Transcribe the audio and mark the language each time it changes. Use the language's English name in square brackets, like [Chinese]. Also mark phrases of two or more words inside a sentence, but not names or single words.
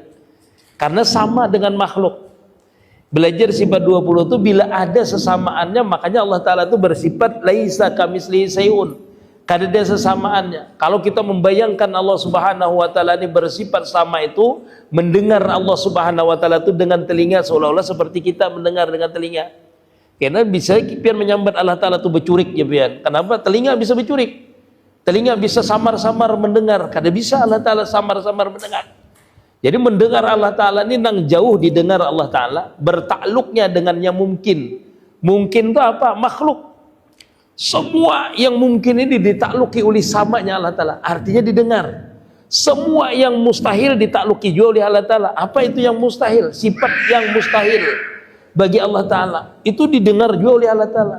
[Indonesian] Karena sama dengan makhluk. Belajar sifat 20 itu bila ada sesamaannya, makanya Allah Ta'ala itu bersifat [Arabic] laisa kamitslihi syai'un. [Banjar] Kada ada sesamaannya. [Indonesian] Kalau kita membayangkan Allah Subhanahu wa Ta'ala ini bersifat sama itu, mendengar Allah Subhanahu wa Ta'ala itu dengan telinga seolah-olah seperti kita mendengar dengan telinga. [Banjar] Karena bisa pian menyambat Allah Ta'ala itu bercurik ya pian. [Indonesian] Kenapa? Telinga bisa bercurik. Telinga bisa samar-samar mendengar. Kada bisa Allah Ta'ala samar-samar mendengar. Jadi mendengar Allah Ta'ala ini nang jauh didengar Allah Ta'ala, bertakluknya dengan yang mungkin. Mungkin itu apa? Makhluk. Semua yang mungkin ini ditakluki oleh samanya Allah Ta'ala, artinya didengar. Semua yang mustahil ditakluki juga oleh Allah Ta'ala. Apa itu yang mustahil? Sifat yang mustahil bagi Allah Ta'ala itu didengar juga oleh Allah Ta'ala.